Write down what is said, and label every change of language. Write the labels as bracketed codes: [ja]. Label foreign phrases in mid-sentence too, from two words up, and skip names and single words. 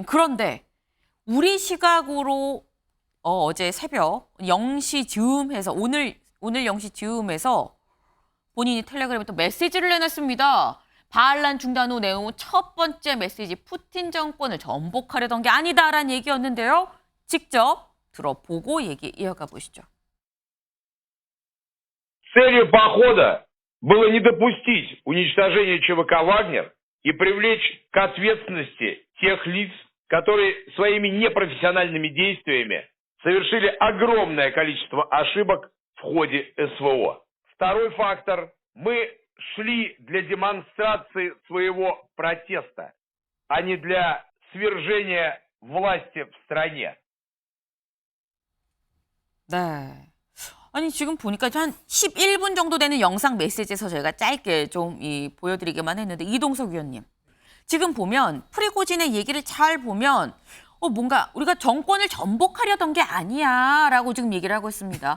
[ko] 그런데 우리 시각으로 어제 새벽 0시 즈음해서 오늘 0시 즈음해서 본인이 텔레그램에 또 메시지를 내놨습니다. 반란 중단 후 내용 첫 번째 메시지, 푸틴 정권을 전복하려던 게 아니다라는 얘기였는데요. 직접 들어보고 얘기 이어가 보시죠. [ru] Целью похода было не допустить уничтожения ЧВК «Вагнер» и привлечь к ответственности тех лиц, которые своими непрофессиональными действиями совершили огромное количество ошибок в ходе СВО. Второй фактор. Мы шли для демонстрации своего протеста, а не для свержения власти в стране. [ko] 네. 아니 지금 보니까 한 11분 정도 되는 영상 메시지에서 저희가 짧게 좀 보여드리기만 했는데 이동석 위원님. 지금 보면 프리고진의 얘기를 잘 보면 뭔가 우리가 정권을 전복하려던 게 아니야 라고 지금 얘기를 하고 있습니다.